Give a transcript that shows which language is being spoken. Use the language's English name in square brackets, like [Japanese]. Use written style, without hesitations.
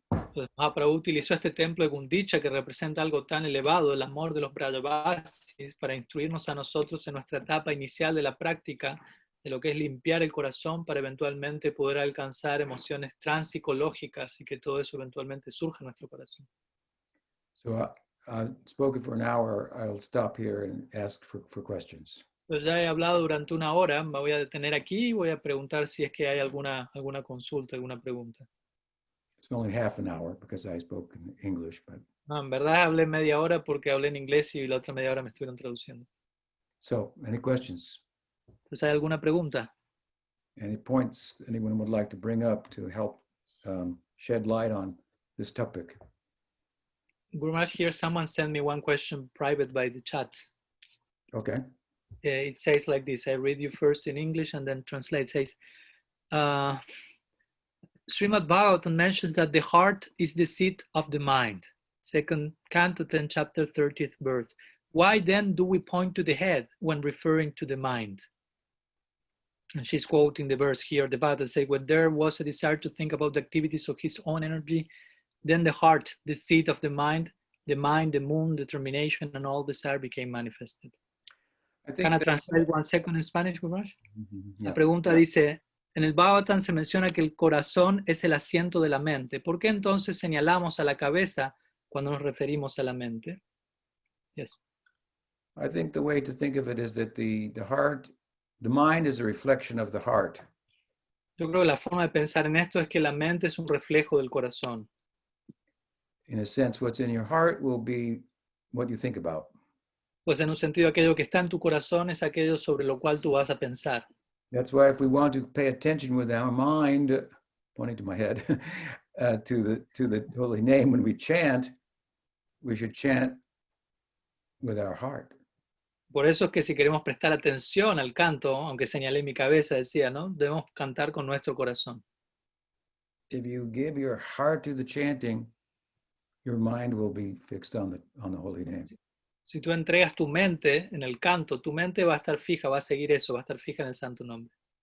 [Spanish] Entonces, Mahaprabhu utilizó este templo de Gundicha que representa algo tan elevado, el amor de los Brajavasis, para instruirnos a nosotros en nuestra etapa inicial de la práctica de lo que es limpiar el corazón para eventualmente poder alcanzar emociones transpsicológicas y que todo eso eventualmente surja en nuestro corazón. [English] So I've spoken for an hour. I'll stop here and ask for questions. [Spanish] Pues ya he hablado durante una hora, me voy a detener aquí y voy a preguntar si es que hay alguna consulta, alguna pregunta. [English] It's only half an hour because I spoke in English, but [Spanish] No, en verdad hablé media hora porque hablé en inglés y la otra media hora me estuvieron traduciendo. [English] so any questions? [Spanish] Entonces, ¿hay alguna pregunta? [English] Any points anyone would like to bring up to help shed light on this topic? Guru Maharaj, here someone sent me one question private by the chat. Okay. It says like this, I read you first in English and then translate. It says, Srimad Bhagavatam mentions that the heart is the seat of the mind. Second Canto 10, chapter 30th verse. Why then do we point to the head when referring to the mind? And she's quoting the verse here, the Bhagavatam says, when there was a desire to think about the activities of his own energy, then the heart, the seat of the mind, the moon, determination, and all desire became manifested. Can I translate 1 second in Spanish, Guru Maharaj? [Spanish] La pregunta dice, en el Bhagavatam se menciona que el corazón es el asiento de la mente. ¿Por qué entonces señalamos a la cabeza cuando nos referimos a la mente? [English] Yes. I think the way to think of it is that the heart, the mind is a reflection of the heart. [Spanish] Yo creo que la forma de pensar en esto es que la mente es un reflejo del corazón. [English] In a sense, what's in your heart will be what you think about. [Spanish] Pues en un sentido, aquello que está en tu corazón es aquello sobre lo cual tú vas a pensar. [English] That's why if we want to pay attention with our mind, pointing to my head, to the holy name when we chant, we should chant with our heart. [Spanish] Por eso es que si queremos prestar atención al canto, aunque señalé mi cabeza, decía, ¿no? Debemos cantar con nuestro corazón. [English] If you give your heart to the chanting, your mind will be fixed on the holy name. [Spanish] Si tú entregas tu mente en el canto, tu mente va a estar fija, va a seguir eso, va a estar fija en el santo nombre.